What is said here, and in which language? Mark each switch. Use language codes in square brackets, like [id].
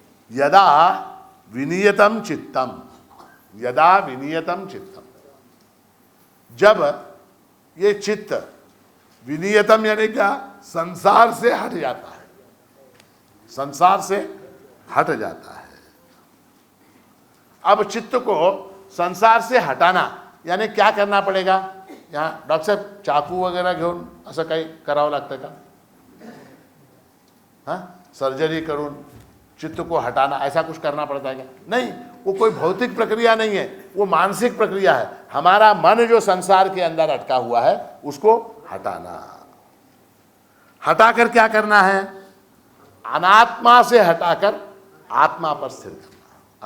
[sa] यदा विनियतम चित्तम, यदा विनियतम चित्तम, [hi] जब ये चित्त विनियतम यानी क्या, संसार से हट जाता है, संसार से हट जाता है। अब चित्त को संसार से हटाना यानी क्या करना पड़ेगा? [mr] यहाँ डॉक्टर साहेब चाकू वगैरह घेऊन असं काही करावं लागतं का? [hi] हाँ, [mr] सर्जरी करून [hi] चित्त को हटाना ऐसा कुछ करना पड़ता है क्या? नहीं, वो कोई भौतिक प्रक्रिया नहीं है, वो मानसिक प्रक्रिया है। हमारा मन जो संसार के अंदर अटका हुआ है उसको हटाना। हटाकर क्या करना है? अनात्मा से हटाकर आत्मा पर स्थिर करना।